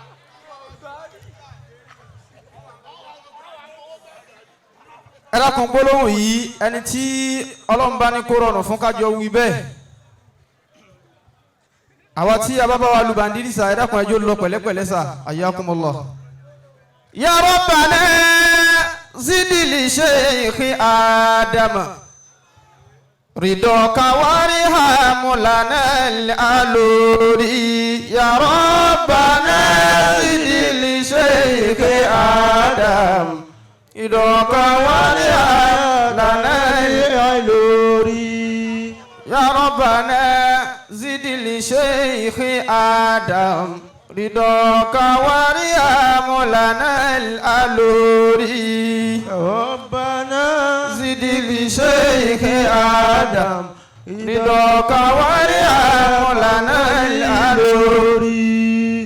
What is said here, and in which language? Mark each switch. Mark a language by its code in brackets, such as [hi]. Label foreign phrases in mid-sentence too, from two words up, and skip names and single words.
[yo] ẹ dákun gbólóhùn yìí ẹni tí Ọlọ́run bá ní kó rọrùn fún kájọ wí bẹ́ẹ̀. àwa tí a bá bá wa lu bàndírì sá ẹ dákun ẹjọ́ lọ pẹ̀lẹ́pẹ̀lẹ́ sá ayyakumullah. [ar] يا ربنا زد لشيخ آدم رضاك وارحم لنا الألوري. يا ربنا زد لشيخ آدم رضاك وارحم لنا الألوري. يا ربنا زد لشيخ آدم رضاك وارحم لنا الألوري. ربنا زد لشيخ آدم رضاك وارحم لنا الألوري.